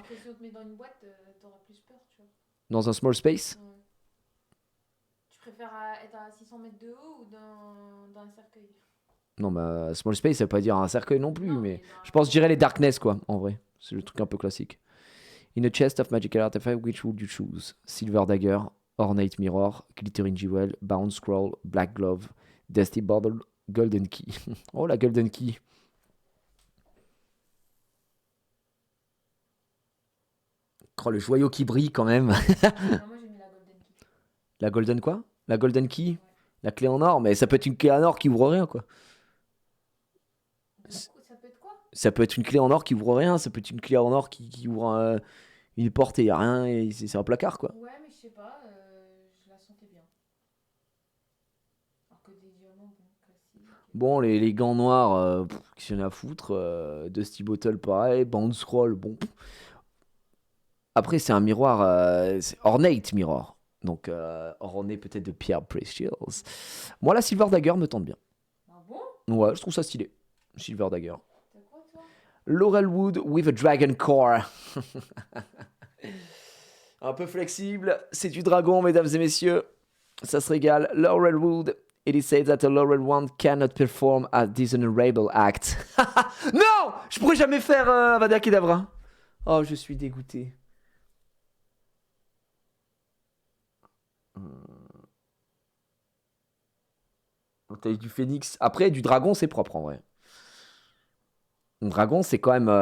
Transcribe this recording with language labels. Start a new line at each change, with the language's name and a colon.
French: Après, si on te met dans une boîte, t'auras plus peur, tu vois. Dans un small space? Ouais. Tu préfères être à 600 mètres de haut ou dans un cercueil? Non, bah, small space, ça veut pas dire un cercueil non plus, mais je pense que je dirais les darkness, quoi, en vrai. C'est le truc un peu classique.
English: In a chest of magical artifact, which would you choose? Silver dagger, ornate mirror, glittering jewel, bound scroll, black glove, dusty bottle, golden key.
French: Oh, la
English: golden key.
French: Oh, le joyau qui brille, quand même. Non, moi, j'ai mis la golden key. La golden quoi? La golden key? Ouais. La clé en or? Mais ça peut être une clé en or qui ouvre rien, quoi. Ça peut être quoi? Ça peut être une clé en or qui ouvre rien, ça peut être une clé en or qui ouvre une porte et y a rien, et c'est un placard, quoi. Ouais, mais je sais pas, je la sentais bien. Alors que des diamants, bon, classique. Bon, les gants noirs, qu'est-ce qu'il y en a à foutre. Dusty Bottle, pareil. Bounce Scroll, bon. Après, c'est un miroir, c'est ornate mirror. Donc, orné peut-être de pierre precious. Moi, la Silver Dagger me tente bien. Ah bon? Ouais, je trouve ça stylé. Silver Dagger. T'as quoi, toi?
English: Laurelwood with a dragon core.
French: Un peu flexible. C'est du dragon, mesdames et messieurs. Ça se régale. Laurelwood.
English: It is said that a laurel wand cannot perform a dishonorable act.
French: Non! Je pourrais jamais faire Avada Kedavra. Oh, je suis dégoûté. T'as eu du phénix. Après, du dragon, c'est propre en vrai. Un dragon, c'est quand même...